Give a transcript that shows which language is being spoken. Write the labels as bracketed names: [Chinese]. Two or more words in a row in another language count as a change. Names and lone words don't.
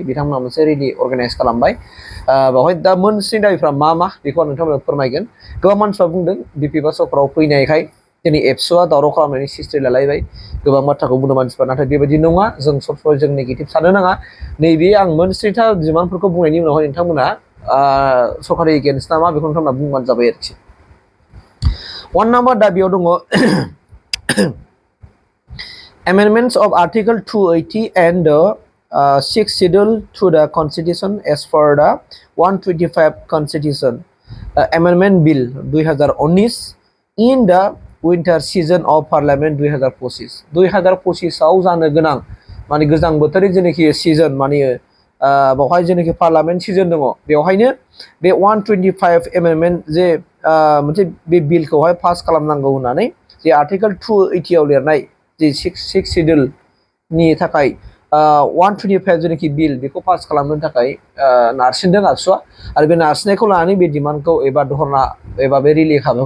[Bodo] बिथांमोना मोनसे रेलि अर्गानाइज खालामबाय बावहाय दा मोन 7 दाबिफ्रा मा बेखौ आं नोंथांमोननो फोरमायगोन गोबां मानसिफ्रा बुंदों बिपिबा सरकाराव फैनायखाय दिनै एबसुआ दावराव खालामनायनि हिस्ट्रि लालायबाय गोबां बाथ्राखौ बुंनो मानसिफ्रा नाथाय बेबायदि नङा जों सब समाय जों नेगेटिभ साननो नाङा नैबे आं मोन 7था डिमान्डफोरखौ बुंनायनि उनावहाय नोंथांमोना सरकारि एगेन्स्ट नामा बेखौ नोंथांमोना बुंबानो जाबाय आरोखि 1 नाम्बार दाबियाव दङ [English] amendments of Article 280 and the 6th schedule to the Constitution as per the 125 Constitution Amendment Bill 2019 in the winter season of Parliament 2025 [Bodo] आव जानो गोनां माने गोजां बोथोरनि जेनाखि सिजन माने बावहाय जेनाखि पार्लामेन्ट सिजन दङ बेवहायनो बे 125 एमेन्डमेन्ट जे मोनसे बे बिलखौहाय पास खालामनांगौ होननानै जे आर्टिकल 280 आव लिरनाय जे 6 शिड्यूल नि थाखाय 125 जेनाखि बिल बेखौ पास खालामनो थाखाय नारसिनदों आबसुआ आरो बे नारसिननायखौ लानानै बे डिमान्डखौ एबा धरना एबा बे रिलि खालामनायखौ